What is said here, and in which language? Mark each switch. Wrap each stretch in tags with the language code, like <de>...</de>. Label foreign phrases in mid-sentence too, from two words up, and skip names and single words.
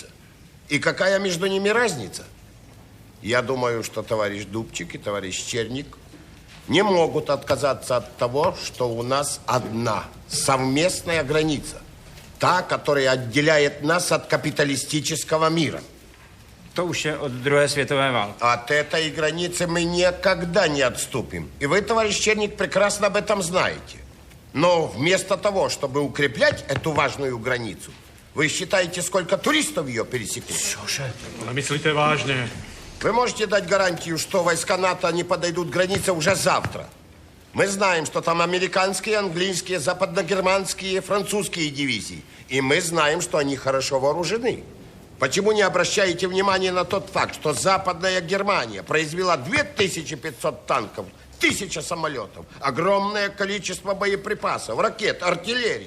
<ru>И какая между ними разница? Я думаю, что товарищ Дубчик и товарищ Черник не могут отказаться от того, что у нас одна совместная граница. Та, которая отделяет нас от капиталистического мира.</ru> <cs>To už je od druhé světové války.</cs> <ru>От этой границы мы никогда не отступим. И вы, товарищ Черник, прекрасно об этом знаете. Но вместо того, чтобы укреплять эту важную границу, вы считаете, сколько туристов ее пересекут? Слушай,</ru> <cs>myslíte vážně?</cs> <ru>Вы можете дать гарантию, что войска НАТО не подойдут к границе уже завтра? Мы знаем, что там американские, английские, западногерманские, французские дивизии. И мы знаем, что они хорошо вооружены. Почему не обращаете внимания на тот факт, что Западная Германия произвела 2500 танков, 1000 самолетов, огромное количество боеприпасов, ракет, артиллерии?</ru>